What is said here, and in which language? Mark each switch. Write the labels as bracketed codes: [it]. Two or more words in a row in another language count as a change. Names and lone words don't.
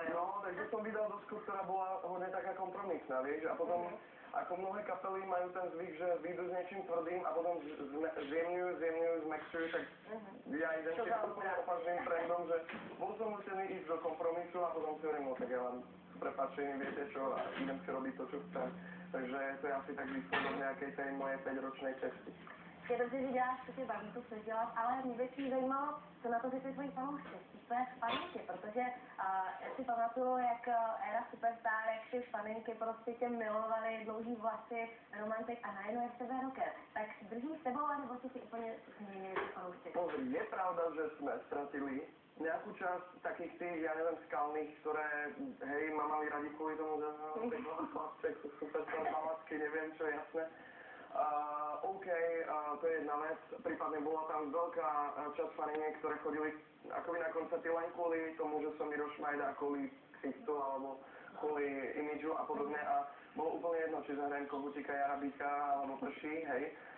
[sk] No, takže som vydal dosku, ktorá bola hodne taká kompromisná, vieš, a potom ako mnohé kapely majú ten zvyk, že vyjdú s niečím tvrdým a potom zjemňujú, zmekčujú, tak ja idem tiež úplne opačným trendom, že bol som nutený ísť do kompromisu a potom si hovorím, no tak ja vám s prepáčením viete čo a idem si robiť to, čo chcem. Takže to je asi tak výsledok nejakej tej mojej 5-ročnej cesty. [cs] Je dobře, že děláš, co tě baví, to chceš dělat, ale mě by spíš zajímalo, co na to ty tvoji fanoušci, spíš tvoje faninky, protože já si pamatuju, jak éra Superstar, jak ty faninky prostě tě milovali, dlouhý vlasy, romantik a najednou je v tebe rocker. Tak drží s tebou, nebo si úplně změnili ty fanoušci? [sk] Pozri, je pravda, že sme stratili nejakú časť takých tých, ja neviem, skalných, ktoré, hej, ma mali radi kvôli tomu, že chlapček, Superstar, palacky, neviem čo, jasné. OK, to je jedna vec, prípadne bola tam veľká časť faniniek, ktoré chodili akoby na koncerty len kvôli tomu, že som Miroš Majda, kvôli ksichtu alebo kvôli imidžu a podobne a bolo úplne jedno, či zahrajem Kohutíka, Jarabíka alebo Prší, hej.